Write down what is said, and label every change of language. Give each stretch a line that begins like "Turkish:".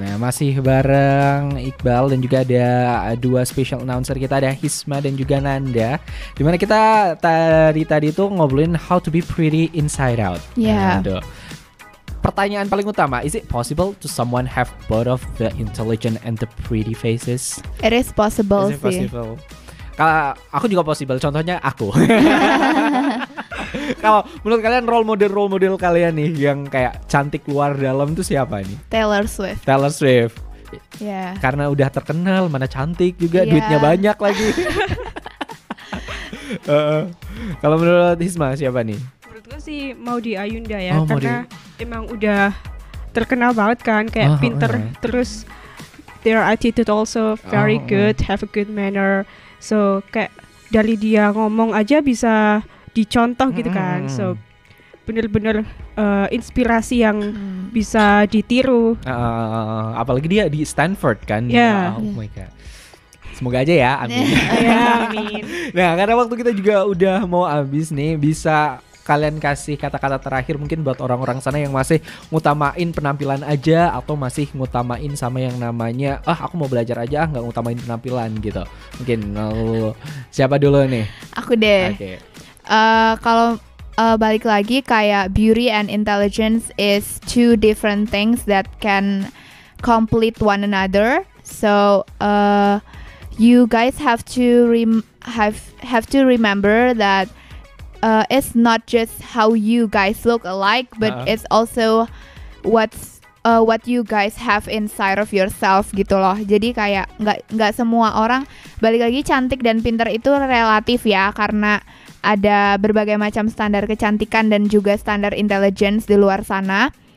Indonesian: Nah, masih bareng Iqbal dan juga ada dua special announcer kita, ada Hisma dan juga Nanda. Dimana kita tadi tuh ngobrolin
English: how to be pretty inside out. Yeah. Nah,
Indonesian: pertanyaan paling utama,
English: is it possible to someone have both of the intelligent and the pretty faces? It is possible Is it
Indonesian: sih.
English: possible?
Indonesian: Kalau aku juga possible, contohnya aku. Kalau menurut kalian role model kalian nih yang kayak cantik luar dalam itu siapa nih? Taylor Swift. Taylor Swift.
English: Yeah.
Indonesian: Karena udah terkenal, mana cantik juga, Iya. duitnya banyak lagi. Kalau menurut Hisma siapa nih? Menurutku sih Maudy Ayunda ya, Oh, karena emang udah terkenal banget kan, kayak pinter, terus
English: their attitude also very good, have a good manner.
Indonesian: So kayak dari dia ngomong aja bisa dicontoh gitu kan. So bener-bener inspirasi yang bisa ditiru. Apalagi dia di Stanford kan.
English: Yeah. Oh my god.
Indonesian: Semoga aja ya, amin. Ya, amin. Nah, karena waktu kita juga udah mau habis nih, bisa kalian kasih kata-kata terakhir mungkin buat orang-orang sana yang masih ngutamain penampilan aja atau masih ngutamain sama yang namanya aku mau belajar aja nggak ngutamain penampilan gitu. Mungkin siapa dulu nih? Aku deh. Oke. Kalau balik lagi kayak
English: beauty and intelligence is two different things that can complete one another. So you guys have to have to remember that it's not just how you guys look alike, but it's also what you guys have inside of yourself
Indonesian: gitu loh. Jadi kayak nggak semua orang, balik lagi cantik dan pintar itu relatif ya, karena ada berbagai macam standar kecantikan dan juga standar intelligence di luar sana.